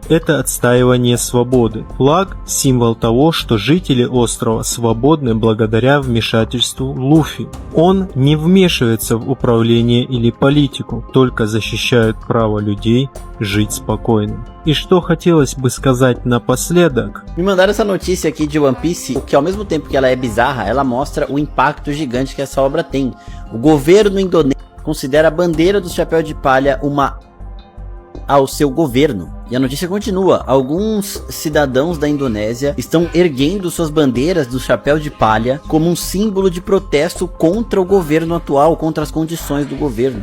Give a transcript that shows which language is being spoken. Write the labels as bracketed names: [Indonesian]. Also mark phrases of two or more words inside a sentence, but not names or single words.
[Russian] Это отстаивание свободы. Флаг – символ того, что жители острова свободны благодаря вмешательству Луфи. Он не вмешивается в управление или политику, только защищает право людей жить спокойно. E что хотелось бы сказать напоследок. [Portuguese] Me mandaram essa notícia aqui de One Piece, que ao mesmo tempo que ela é bizarra, ela mostra o impacto gigante que essa obra tem. O governo indonésio considera a bandeira do chapéu de palha uma ao seu governo. E a notícia continua: alguns cidadãos da Indonésia estão erguendo suas bandeiras do chapéu de palha como um símbolo de protesto contra o governo atual, contra as condições do governo.